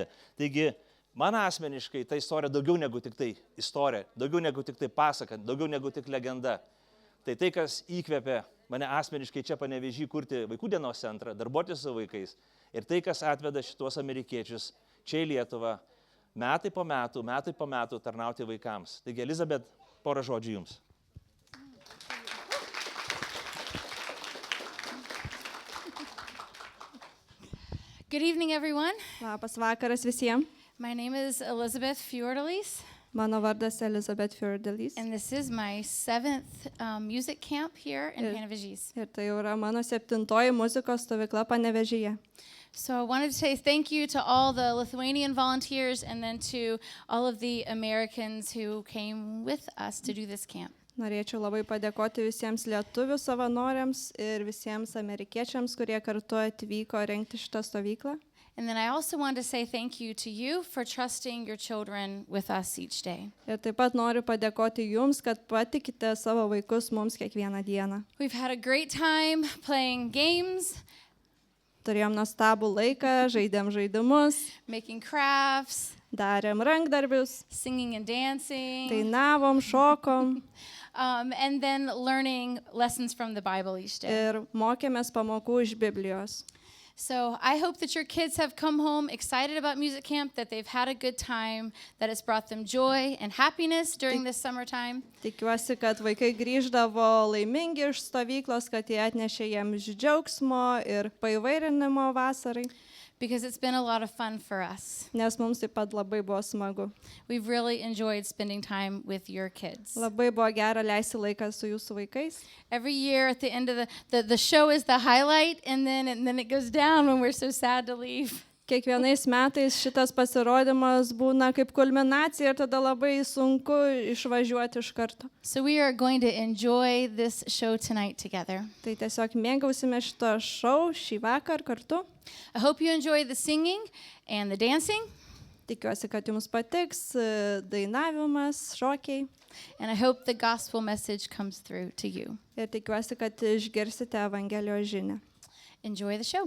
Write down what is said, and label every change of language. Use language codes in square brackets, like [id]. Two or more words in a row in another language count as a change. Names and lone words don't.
[lt] Taigi, man asmeniškai ta istorija daugiau negu tik tai istorija, daugiau negu tik tai pasaka, daugiau negu tik legenda. Tai, kas įkvėpė mane asmeniškai čia Panevėžy kurti vaikų dienos centrą, darbuotis su vaikais. Ir tai, kas atveda šitos amerikiečius čia į Lietuvą metai po metų tarnauti vaikams. Taigi, Elizabet, porą žodžių jums. [en] Good evening, everyone. [lt] Labas vakaras visiems. [en] My name is Elizabeth Fiordelis, [lt] Mano vardas Elizabeth Fiordelis. [en] and this is my 7th music camp here in Yes. Panevėžys. [lt] Ir tai jau yra mano 7-oji muzikos stovykla Panevėžyje. [en] So I wanted to say thank you to all the Lithuanian volunteers and then to all of the Americans who came with us to do this camp. [lt] Norėčiau labai padėkoti visiems lietuvių savanoriams ir visiems amerikiečiams, kurie kartu atvyko rengti šitą stovyklą. [en] And then I also wanted to say thank you to you for trusting your children with us each day. [lt] Ir taip pat noriu padėkoti jums, kad patikite savo vaikus mums kiekvieną dieną. [en] We've had a great time playing games, [lt] Turėjom nuostabų laiką, žaidėm žaidimus, [en] making crafts, [lt] darėm rankdarbius, [en] singing and dancing. [lt] dainavom, šokom [en] And then learning lessons from the Bible each day. [lt] ir mokėmės pamokų iš Biblijos. [en] So I hope that your kids have come home excited about music camp, that they've had a good time, that it's brought them joy and happiness during this summertime. [lt] Tikiuosi, kad vaikai grįždavo laimingi iš stovyklos, kad jie atnešė jiems džiaugsmo ir paįvairinimo vasarai, [en] Because it's been a lot of fun for us. [lt] nes mums taip pat labai buvo smagu. [en] We've really enjoyed spending time with your kids. [lt] Labai buvo gera leisti laiką su jūsų vaikais. [en] Every year at the end of the show is the highlight, and then it goes down when we're so sad to leave. [lt] Kiekvienais metais šitas pasirodymas būna kaip kulminacija ir tada labai sunku išvažiuoti iš karto. [en] So we are going to enjoy this show tonight together. [lt] Tai tiesiog mėgausime šito šou šį vakar kartu. [en] I hope you enjoy the singing and the dancing, [lt] Tikiuosi, kad jums patiks dainavimas, šokiai [en] and I hope the gospel message comes through to you. [lt] ir tikiuosi, kad išgirsite Evangelijos žinią. [en] Enjoy the show.